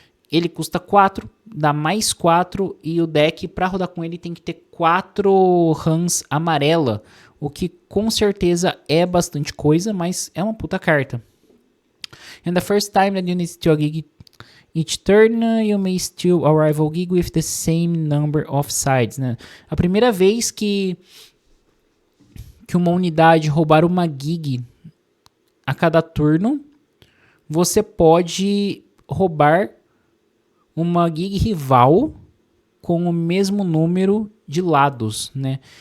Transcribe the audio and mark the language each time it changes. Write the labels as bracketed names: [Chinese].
[Portuguese] Ele custa 4, dá mais 4 e o deck para rodar com ele tem que ter 4 Rans amarela, o que com certeza é bastante coisa, mas é uma puta carta. [English] And the first time that you need to gig each turn, you may steal a rival gig with the same number of sides, [Portuguese] né? A primeira vez que uma unidade roubar uma gig a cada turno, você pode roubar uma gig rival com o mesmo número de lados, né?